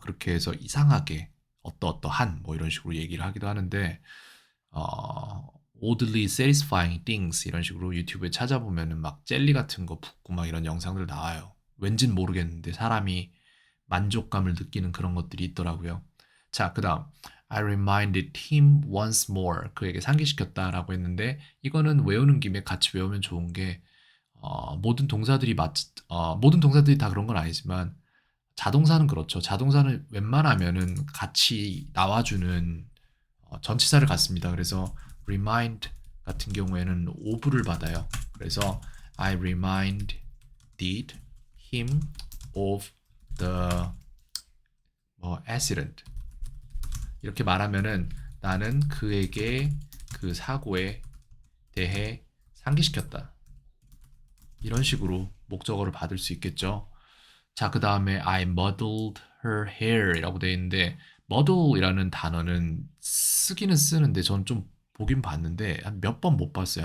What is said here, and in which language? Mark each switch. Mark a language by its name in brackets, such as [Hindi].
[Korean] 그렇게 해서 이상하게 어떠어떠한 뭐 이런 식으로 얘기를 하기도 하는데 [English] oddly satisfying things [Korean] 이런 식으로 유튜브에 찾아보면은 막 젤리 같은 거 붓고 막 이런 영상들 나와요. 왠진 모르겠는데 사람이 만족감을 느끼는 그런 것들이 있더라고요. 자, 그다음 [English] I reminded him once more. [Korean] 그에게 상기시켰다라고 했는데 이거는 외우는 김에 같이 외우면 좋은 게 모든 동사들이 다 그런 건 아니지만 자동사는 그렇죠. 자동사는 웬만하면은 같이 나와주는 전치사를 갖습니다. 그래서 remind 같은 경우에는 of를 받아요. 그래서 [English] I reminded him of the accident. [Korean] 이렇게 말하면은 나는 그에게 그 사고에 대해 상기시켰다. 이런 식으로 목적어를 받을 수 있겠죠. 자, 그 다음에 [English] I muddled her hair [Korean] 이라고 되어 있는데 muddle이라는 단어는 쓰기는 쓰는데 전 좀 보긴 봤는데 한 몇 번 못 봤어요.